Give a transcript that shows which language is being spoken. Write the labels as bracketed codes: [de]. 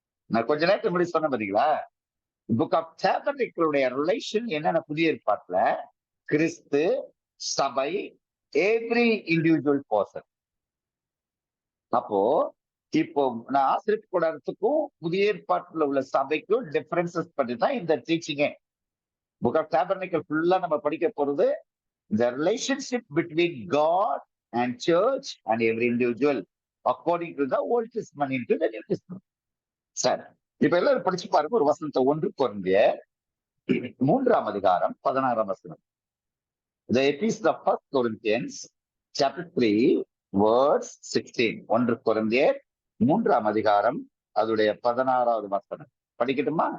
[ta] நான் கொஞ்ச நேரத்துக்கு முன்னாடி சொன்ன பாத்தீங்களா, புக் ஆஃப் டேபர்னக்கிளுடைய ரிலேஷன் என்னென்ன புதிய ஏற்பாட்டுல கிறிஸ்து, சபை, [en] Every individual person. [ta] அப்போ இப்போ நான் ஆசிரியர் கூடாரத்துக்கும் புதிய ஏற்பாட்டுல உள்ள சபைக்கும் டிஃபரன்சஸ் பற்றி தான் இந்த டீச்சிங்கே. [en] book of tabernacle [ta] ஃபுல்லா நம்ம படிக்க போறது [en] the relationship between God and church and every individual according to the Old Testament into the New Testament. [ta] சரி, இப்ப எல்லாரும் படிச்சு பாருங்க ஒரு வசனத்தை. 1 கொரிந்தியர் 3ஆம் அதிகாரம் 16ஆம் வசனம். [en] The epistle of 1 Corinthians chapter 3 verse 16. [ta] 1 கொரிந்தியர் 3ஆம் அதிகாரம் அதுடைய 16வது வசனம் படிக்கட்டுமா?